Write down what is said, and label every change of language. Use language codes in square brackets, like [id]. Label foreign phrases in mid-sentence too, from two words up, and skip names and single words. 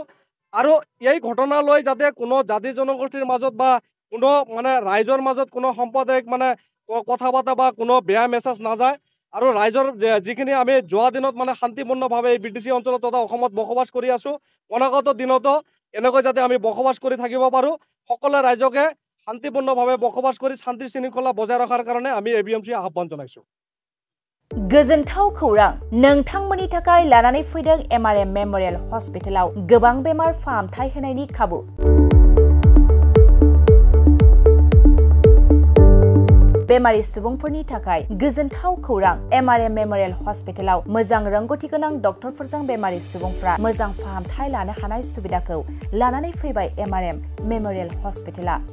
[as] আৰু এই ঘটনা লৈ যাতে কোনো জাতি জনগোষ্ঠীৰ মাজত বা কোনো মানে ৰাইজৰ মাজত কোনো সাম্প্ৰদায়িক মানে কথা বতৰা বা কোনো বেয়া মেছেজ নাযায় আৰু ৰাইজৰ যিখিনি আমি যোৱা দিনত মানে শান্তিপূৰ্ণভাৱে এই বিটিচি অঞ্চলত তথা অসমত বসবাস কৰি আছোঁ অনাগত দিনতো এনেকৈ যাতে আমি বসবাস কৰি থাকিব পাৰোঁ সকলো ৰাইজকে শান্তিপূৰ্ণভাৱে বসবাস কৰি শান্তি শৃংখলা বজাই ৰখাৰ কাৰণে আমি এবিএমচি আহ্বান জনাইছোঁ। [brx] गोजोनथाव खौरां नोंथांमोननि थाखाय लानानै फैदों एमआरएम मेमोरियल हस्पिटालाव गोबां बेमार फाहामथाय होनायनि खाबु। बेमारि सुबुंफोरनि थाखाय गोजोनथाव खौरां एमआरएम मेमोरियल हस्पिटालाव मोजां रोंगौथि गोनां डक्टरफोरजों बेमारि सुबुंफ्रा मोजां फाहामथाय लानो हानाय सुबिदाखौ लानानै फैबाय एमआरएम मेमोरियल हस्पिटाला।